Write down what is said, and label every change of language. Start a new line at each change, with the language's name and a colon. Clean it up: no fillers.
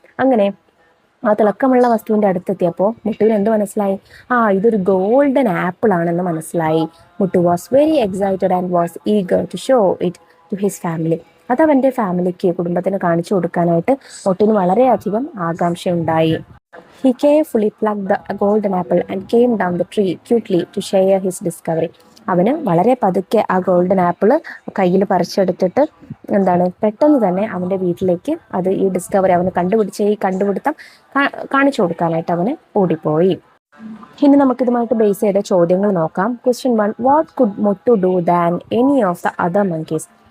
Malayalam: അങ്ങനെ ആ തിളക്കമുള്ള വസ്തുവിൻ്റെ അടുത്തെത്തിയപ്പോൾ മുട്ടുവിന് എന്ത് മനസ്സിലായി? ഇതൊരു ഗോൾഡൻ ആപ്പിൾ ആണെന്ന് മനസ്സിലായി.
English: Muttu was very excited and was eager to show it to his family.
Malayalam: അത് അവൻ്റെ ഫാമിലിക്ക്, കുടുംബത്തിന് കാണിച്ചു കൊടുക്കാനായിട്ട് മുട്ടുവിന് വളരെയധികം ആകാംക്ഷയുണ്ടായി.
English: He carefully plucked the golden apple and came down the tree quickly to share his discovery.
Malayalam: അവന് വളരെ പതുക്കെ ആ ഗോൾഡൻ ആപ്പിള് കയ്യിൽ പറിച്ചെടുത്തിട്ട് പെട്ടെന്ന് തന്നെ അവൻ്റെ വീട്ടിലേക്ക് അത് ഈ ഡിസ്കവറി അവന് കണ്ടുപിടുത്തം കാണിച്ചു കൊടുക്കാനായിട്ട് അവന് ഓടിപ്പോയി. ഇനി നമുക്കിതുമായിട്ട് ബേസ് ചെയ്ത ചോദ്യങ്ങൾ നോക്കാം.
English: Question 1, what could Mottu do than any of the other monkeys.